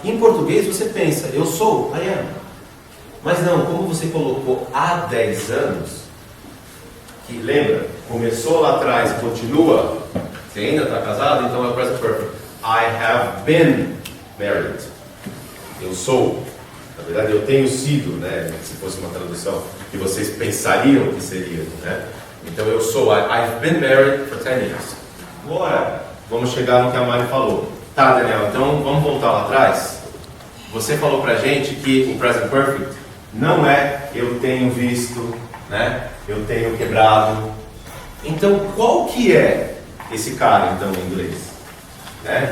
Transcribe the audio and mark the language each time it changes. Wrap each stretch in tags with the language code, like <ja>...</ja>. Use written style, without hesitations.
<pt>Em português você pensa, eu sou, I am. Mas não, como você colocou há 10 anos, que lembra, começou lá atrás e continua, você ainda está casado, então é o present perfect.</pt> <en>I have been married.</en> <pt>Eu sou. Na verdade, eu tenho sido, né? Se fosse uma tradução que vocês pensariam que seria, né? Então eu sou.</pt> <en>I've been married for 10 years.</en> <pt>Agora, vamos chegar no que a Mari falou. Tá, Daniel, então vamos voltar lá atrás. Você falou pra gente que o present perfect não é eu tenho visto, né? Eu tenho quebrado. Então, qual que é esse cara, então, em inglês? Né?</pt>